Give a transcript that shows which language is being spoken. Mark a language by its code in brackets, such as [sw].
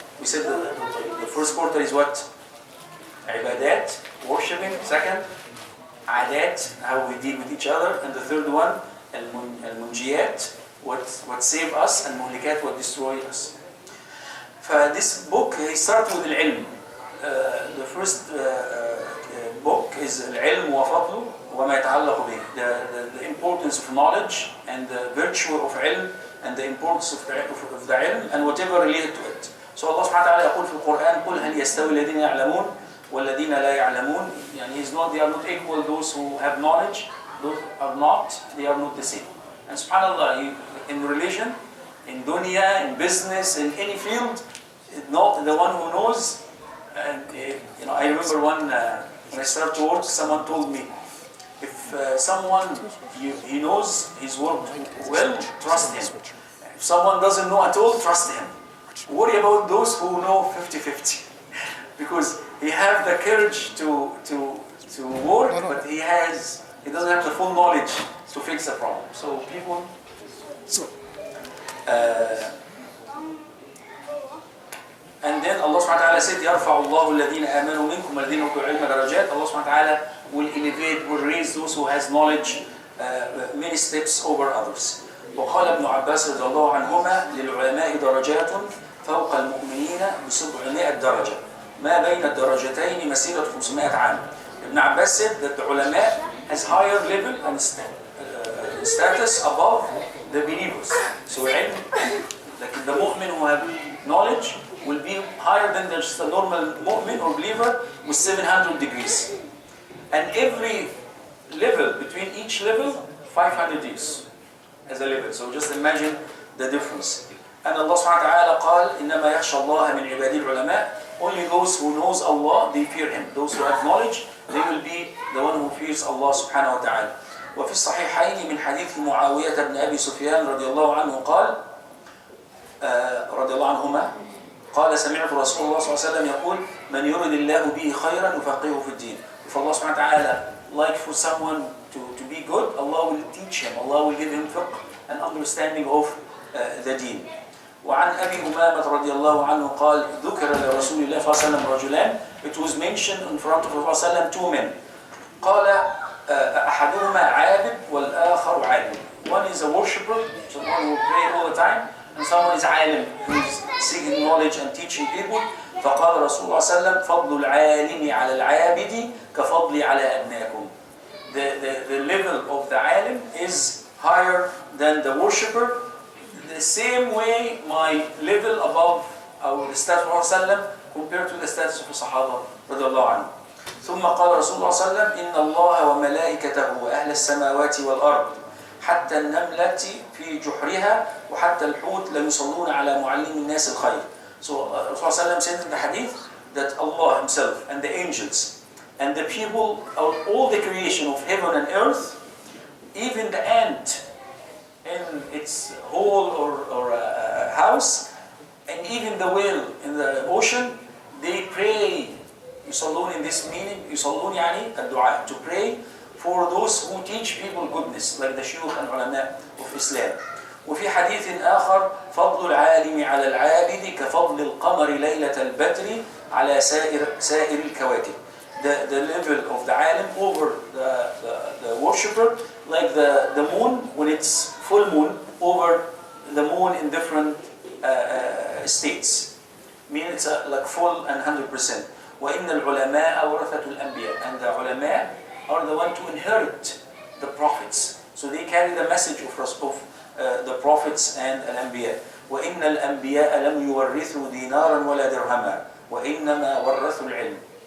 [en] We said the first quarter is what? عبادات, worshiping. Second, عادات, how we deal with each other. And the third one, المنجيات, what save us, and مهلكات, what destroy us. This book, he starts with العلم. The first book is [ar] العلم وفضله وما يتعلق به. [en] The importance of knowledge and the virtue of علم and the importance of the علم and whatever related to it. [ar] So Allah subhanahu wa ta'ala يقول في القرآن قل هل يستوي الذين يعلمون والذين لا يعلمون. [en] يعني they are not equal, those who have knowledge, those are not, they are not the same. And subhanallah, in religion, in dunya, in business, in any field, not the one who knows. And I remember when I started to work, someone told me, if someone he knows his work well, trust him. If someone doesn't know at all, trust him. Worry about those who know 50-50, because he have the courage to work, but he doesn't have the full knowledge to fix the problem. So people. And then Allah subhanahu wa ta'ala said, [ar] يَرْفَعُ اللَّهُ الَّذِينَ آمَنُوا مِنْكُمْ وَالَّذِينَ أُوتُوا الْعِلْمَ دَرَجَاتٍ. [en] Allah subhanahu wa ta'ala will elevate, will raise those who has knowledge many steps over others. [ar] وقال ابن عباس رضي الله عنهما للعلماء درجات فوق المؤمنين ب700 درجة ما بين الدرجتين مسيرة 500 عام. [en] Ibn Abbas said that the ulama has higher level and status above the believers. So like the mu'min who have knowledge will be higher than just a normal mu'min or believer with 700 degrees. And every level, between each level, 500 years as a level. So just imagine the difference. [ar] And Allah subhanahu wa ta'ala قال إنما يخشى الله من عباده العلماء. [en] Only those who knows Allah, they fear Him. Those who have knowledge, they will be the one who fears Allah subhanahu wa ta'ala. [ar] وفي الصحيحين من حديث معاوية بن أبي سفيان رضي الله عنه قال رضي الله عنهما قال سمعت رسول الله صلى الله عليه وسلم يقول من يرد الله به خيرا يفقهه في الدين. [en] If Allah subhanahu wa ta'ala like for someone to be good, Allah will teach him, Allah will give him fiqh and understanding of the deen. [ar] وعن أبي أمامة رضي الله عنه قال ذكر لرسول الله صلى الله عليه وسلم رجلان. [en] It was mentioned in front of Prophet صلى الله عليه وسلم 2 men. [ar] قال أحدهما عابد والآخر عالم. [en] One is a worshipper, someone who pray all the time, and someone is عالم, who is seeking knowledge and teaching people. [ar] فقال رسول الله صلى الله عليه وسلم فضل العالم على العابد كفضلي على أدناكم. [en] The level of the alim is higher than the worshipper. The same way my level above the status of Rasulullah compared to the status of the Sahaba رضي الله عنه. [ar] ثم قال رسول الله صلى الله عليه وسلم إن الله وملائكته وأهل السماوات والأرض حتى النملة في جحرها وحتى الحوت ليصلون على معلم الناس الخير. [en] So Rasulullah صلى الله عليه وسلم said in the hadith that Allah Himself and the angels and the people, all the creation of heaven and earth, even the ant in its hole or house, and even the whale in the ocean, they pray. يصلون in this meaning, [ar] يصلون يعني الدعاء, [en] to pray for those who teach people goodness, like the shuyukh and ulama of Islam. [ar] وفي حديث آخر فضل العالم على العابد كفضل القمر ليلة البدر على سائر الكواكب. [en] The level of the alim over the worshipper, like the moon when it's full moon over the moon in different states. Meaning it's like full and 100%. [ar] وإن العلماء ورثة الأنبياء. [en] And the ulama are the one to inherit the prophets. So they carry the message of the prophets and الأنبياء. [ar] وإن الأنبياء لم يورثوا دينارا ولا درهما وإنما ورثوا العلم.